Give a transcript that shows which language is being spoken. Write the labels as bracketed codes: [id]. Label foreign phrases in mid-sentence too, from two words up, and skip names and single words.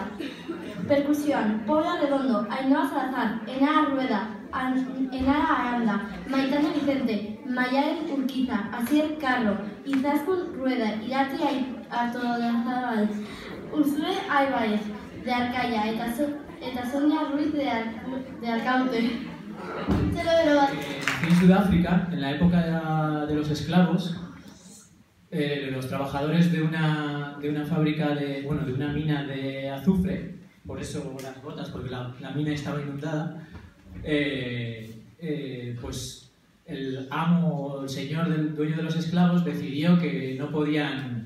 [eu] Perkusioan Paula Redondo, Ainhoa Salazar, Enara Rueda, Enara Aranda, Maitane Vicente, Maialen Urquiza, Asier Carro, Izaskun Rueda, Irati Artolazabal, Urzue Aibaez, de Arcaia, eta Sonia Ruiz de Arcaute. Txalo bero bat. [es] En Sudáfrica, en la época de los esclavos, los trabajadores de una fábrica de una mina de azufre, por eso las botas, porque la mina estaba inundada, pues el amo, el señor del dueño de los esclavos decidió que no podían.